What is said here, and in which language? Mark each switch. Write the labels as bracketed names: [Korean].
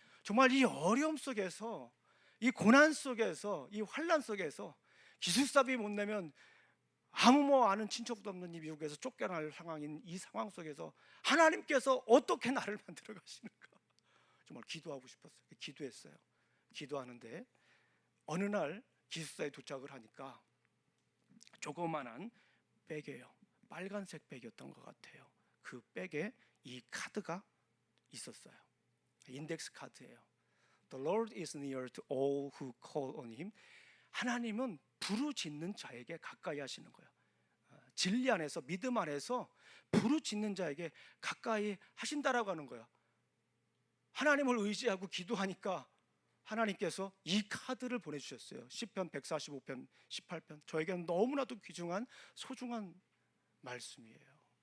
[Korean] 정말 이 어려움 속에서, 이 고난 속에서, 이 환난 속에서 기숙사비 못 내면 아무 뭐 아는 친척도 없는 이 미국에서 쫓겨날 상황인 이 상황 속에서 하나님께서 어떻게 나를 만들어 가시는가, 정말 기도하고 싶었어요. 기도했어요. 기도하는데 어느 날 기숙사에 도착을 하니까 조그만한 백이에요. 빨간색 백이었던 것 같아요. 그 백에 이 카드가 있었어요. 인덱스 카드예요. [English] The Lord is near to all who call on Him. [Korean] 하나님은 부르짖는 자에게 가까이 하시는 거예요. 진리 안에서, 믿음 안에서 부르짖는 자에게 가까이 하신다라고 하는 거예요. 하나님을 의지하고 기도하니까 하나님께서 이 카드를 보내주셨어요. 시편 145편 18편. 저에게는 너무나도 귀중한 소중한 말씀이에요.